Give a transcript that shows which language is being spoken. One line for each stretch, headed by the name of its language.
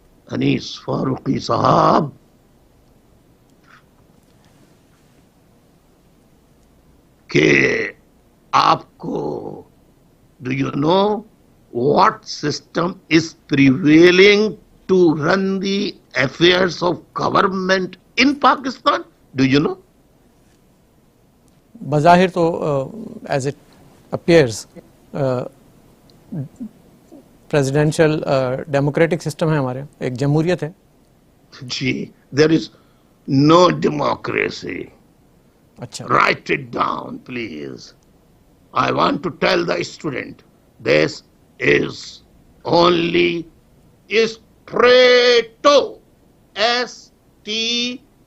English: Anis Farooqi Sahab,
Urdu: کہ آپ کو
English: do you know what system is prevailing to run the affairs of government in Pakistan? Do you know?
Urdu: بظاہر تو
English: as it appears
Urdu: presidential democratic system ہے ہمارے، ایک جمہوریت ہے.
English: جی، there is no democracy.
Urdu: اچھا،
English: Write it down, please. I want to tell the student, this is only Strato, S-T-R-A-T,